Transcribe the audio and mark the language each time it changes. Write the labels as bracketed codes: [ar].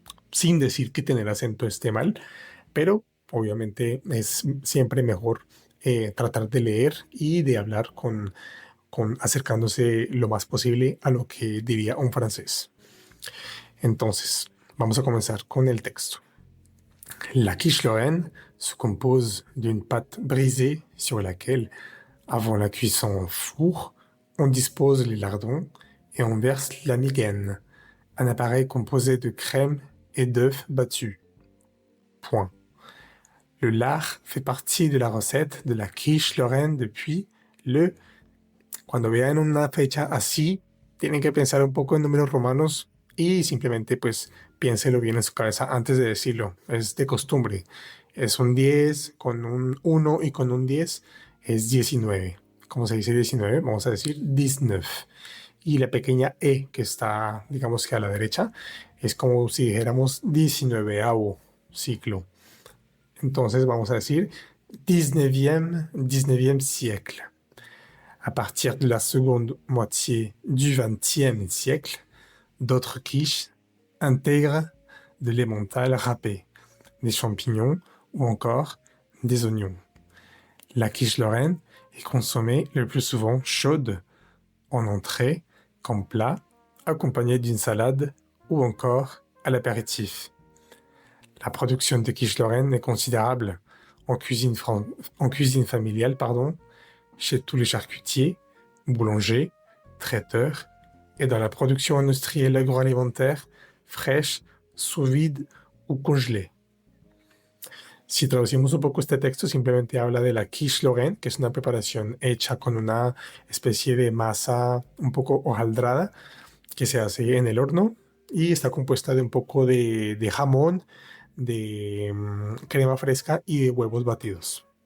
[es] Sin decir que tener acento esté mal, pero obviamente es siempre mejor tratar de leer y de hablar con acercándose lo más posible a lo que diría un francés. Entonces, vamos a comenzar con el texto. [fr] La quiche Lorraine se compose d'une pâte brisée sur laquelle, avant la cuisson au four, on dispose les lardons et on verse la migaine, un appareil composé de crème et d'œufs battus. Point. Le lard fait partie de la recette de la quiche Lorraine depuis le... [es] Cuando vean una fecha así, tienen que pensar un poco en números romanos y simplemente pues piénselo bien en su cabeza antes de decirlo. Es de costumbre. Es un 10 con un 1 y con un 10 es 19. ¿Cómo se dice 19? Vamos a decir 19. Y la pequeña E que está, digamos que a la derecha, es como si dijéramos 19avo ciclo. Entonces vamos a decir [fr] 19e siècle. À partir de la seconde moitié du XXe siècle, d'autres quiches intègrent de l'emmental râpé, des champignons ou encore des oignons. La quiche lorraine est consommée le plus souvent chaude, en entrée, comme plat, accompagnée d'une salade ou encore à l'apéritif. La production de quiche lorraine est considérable en cuisine familiale, chez tous les charcutiers, boulangers, traiteurs et dans la production industrielle agroalimentaire, fraîche, sous vide ou congelée. [es] Si traducimos un poco este texto, simplemente habla de la quiche Lorraine, que es una preparación hecha con una especie de masa un poco hojaldrada que se hace en el horno y está compuesta de un poco de jamón, de crema fresca y de huevos batidos.